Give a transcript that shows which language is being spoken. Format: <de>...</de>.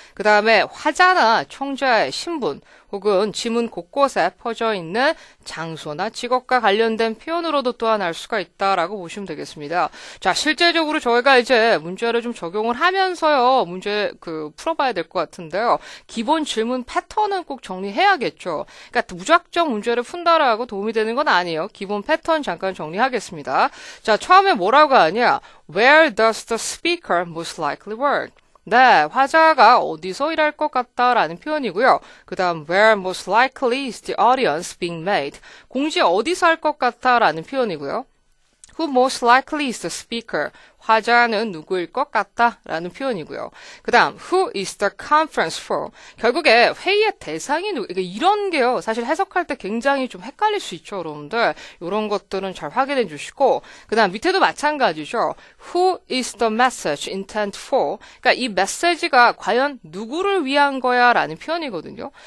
<ko>그 다음에 화자나 청자의 신분 혹은 지문 곳곳에 퍼져 있는 장소나 직업과 관련된 표현으로도 또한 알 수가 있다라고 보시면 되겠습니다. 자, 실제적으로 저희가 이제 문제를 좀 적용을 하면서요. 문제 풀어봐야 될 것 같은데요. 기본 질문 패턴은 꼭 정리해야겠죠. 그러니까 무작정 문제를 푼다라고 도움이 되는 건 아니에요. 기본 패턴 잠깐 정리하겠습니다. 자, 처음에 뭐라고 하냐?</ko> <en>Where does the speaker most likely work?</en> <ko>네, 화자가 어디서 일할 것 같다라는 표현이고요.</ko> <en>그 다음 where most likely is the audience being made?</en> <ko>공지 어디서 할 것 같다라는 표현이고요.</ko> <en>Who most likely is the speaker?</en> <ko>화자는 누구일 것 같다라는 표현이고요.</ko> <en>그 다음 who is the conference for?</en> <ko>결국에 회의의 대상이 누구? 이런 게요. 사실 해석할 때 굉장히 좀 헷갈릴 수 있죠, 여러분들. 이런 것들은 잘 확인해 주시고 그 다음 밑에도 마찬가지죠.</ko> <en>Who is the message intended for?</en> <ko>그러니까 이 메시지가 과연 누구를 위한 거야? 라는 표현이거든요.</ko>